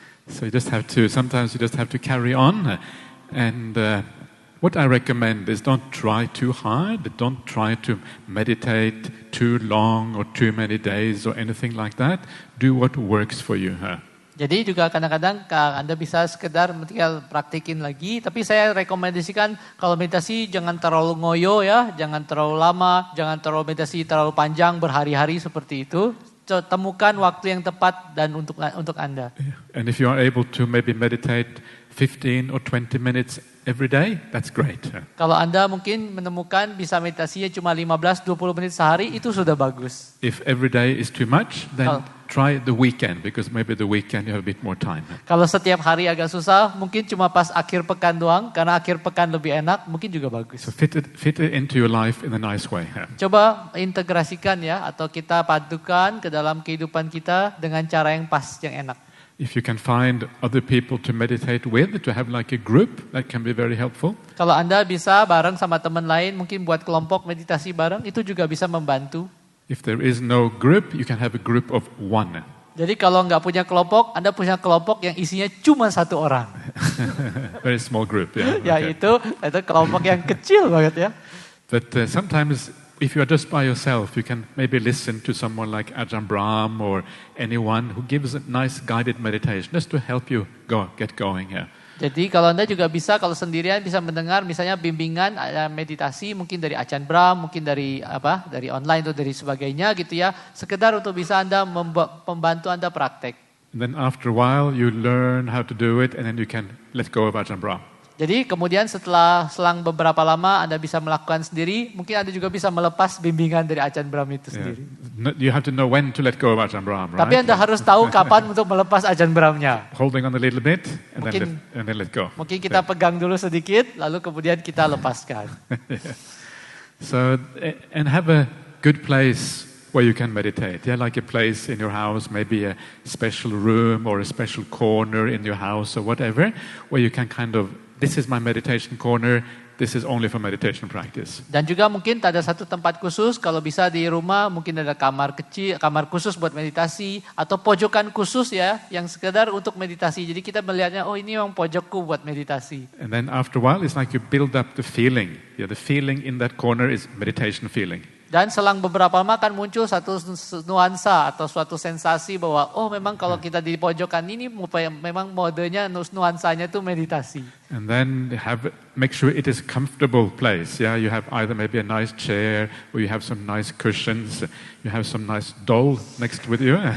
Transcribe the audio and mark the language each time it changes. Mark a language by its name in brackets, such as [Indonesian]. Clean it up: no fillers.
[English] So sometimes you just have to carry on. And what I recommend is don't try too hard. Don't try to meditate too long or too many days or anything like that. Do what works for you. [Indonesian] Jadi juga kadang-kadang Anda bisa sekedar tinggal praktikin lagi. Tapi saya rekomendasikan kalau meditasi jangan terlalu ngoyo ya. Jangan terlalu lama, jangan terlalu meditasi terlalu panjang berhari-hari seperti itu. Temukan waktu yang tepat dan untuk Anda. [English] And if you are able to maybe meditate 15 or 20 minutes every day, that's great. [Indonesian] Kalau Anda mungkin menemukan bisa meditasinya cuma 15-20 menit sehari, itu sudah bagus. [English] If every day is too much, then try the weekend, because maybe the weekend you have a bit more time. [Indonesian] Kalau setiap hari agak susah, mungkin cuma pas akhir pekan doang, karena akhir pekan lebih enak, mungkin juga bagus. [English] So fit it into your life in a nice way. [Indonesian] Coba integrasikan ya, atau kita padukan ke dalam kehidupan kita dengan cara yang pas, yang enak. [English] If you can find other people to meditate with, to have like a group, that can be very helpful. [Indonesian] Kalau Anda bisa bareng sama teman lain, mungkin buat kelompok meditasi bareng, itu juga bisa membantu. [English] If there is no group, you can have a group of one. [Indonesian] Jadi kalau nggak punya kelompok, Anda punya kelompok yang isinya cuma satu orang. [English] Very small group, yeah. [Indonesian] Ya [English] Okay. [Indonesian] itu kelompok yang kecil banget ya. [English] But sometimes, if you are just by yourself, you can maybe listen to someone like Ajahn Brahm or anyone who gives a nice guided meditation, just to help you get going here. [Indonesian] Jadi kalau Anda juga bisa, kalau sendirian bisa mendengar misalnya bimbingan meditasi mungkin dari Ajahn Brahm, mungkin dari online atau dari sebagainya gitu ya. Sekedar untuk bisa Anda membantu Anda praktek. [English] And then after a while you learn how to do it, and then you can let go of Ajahn Brahm. [Indonesian] Jadi kemudian selang beberapa lama Anda bisa melakukan sendiri, mungkin Anda juga bisa melepas bimbingan dari Ajahn Brahm itu sendiri. [English] You have to know when to let go of Ajahn Brahm, right? [Indonesian] Tapi Anda harus tahu kapan untuk melepas Ajahn Brahm-nya. [English] Holding on a little bit and [Indonesian] Mungkin- [English] then let go. [Indonesian] Mungkin kita pegang dulu sedikit, lalu kemudian kita lepaskan. [English] So, and have a good place where you can meditate. Yeah, like a place in your house, maybe a special room or a special corner in your house or whatever, where you can kind of, this is my meditation corner, this is only for meditation practice. [Indonesian] Dan juga mungkin ada satu tempat khusus, kalau bisa di rumah mungkin ada kamar kecil, kamar khusus buat meditasi, atau pojokan khusus ya, yang sekedar untuk meditasi. Jadi kita melihatnya, oh ini yang pojokku buat meditasi. [English] And then after a while, it's like you build up the feeling. Yeah, the feeling in that corner is meditation feeling. [Indonesian] Dan selang beberapa lama akan muncul satu nuansa atau suatu sensasi bahwa oh memang kalau kita di pojokan ini memang modenya nuansanya itu meditasi. [English] And then make sure it is a comfortable place. Yeah, you have either maybe a nice chair or you have some nice cushions. You have some nice doll next with you.